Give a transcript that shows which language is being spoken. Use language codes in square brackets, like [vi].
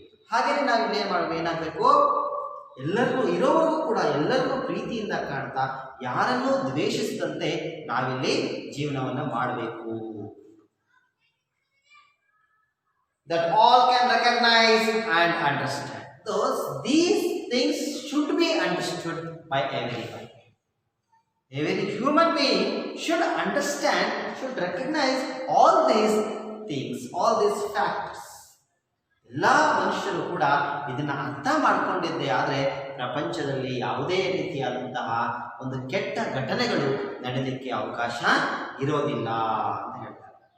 [kn] ಹಾಗೆಯೇ ನಾವು ಇನ್ನೇನು ಮಾಡಬೇಕು, ಏನಾಗಬೇಕು, ಎಲ್ಲರನ್ನೂ ಇರೋವರೆಗೂ ಕೂಡ ಎಲ್ಲರನ್ನೂ ಪ್ರೀತಿಯಿಂದ ಕಾಣ್ತಾ ಯಾರನ್ನೂ ದ್ವೇಷಿಸದಂತೆ ನಾವಿಲ್ಲಿ ಜೀವನವನ್ನು ಮಾಡಬೇಕು. [en] That all can recognize and understand. These things should be understood by everyone. Every human being should understand, should recognize all these things, all these factors. [kn] ಎಲ್ಲ ಮನುಷ್ಯರು ಕೂಡ ಇದನ್ನು ಅರ್ಥ ಮಾಡಿಕೊಂಡಿದ್ದೇ ಆದರೆ ಪ್ರಪಂಚದಲ್ಲಿ ಯಾವುದೇ ರೀತಿಯಾದಂತಹ ಒಂದು ಕೆಟ್ಟ ಘಟನೆಗಳು ನಡೆಯಲಿಕ್ಕೆ ಅವಕಾಶ ಇರೋದಿಲ್ಲ ಅಂತ ಹೇಳ್ತಾರೆ.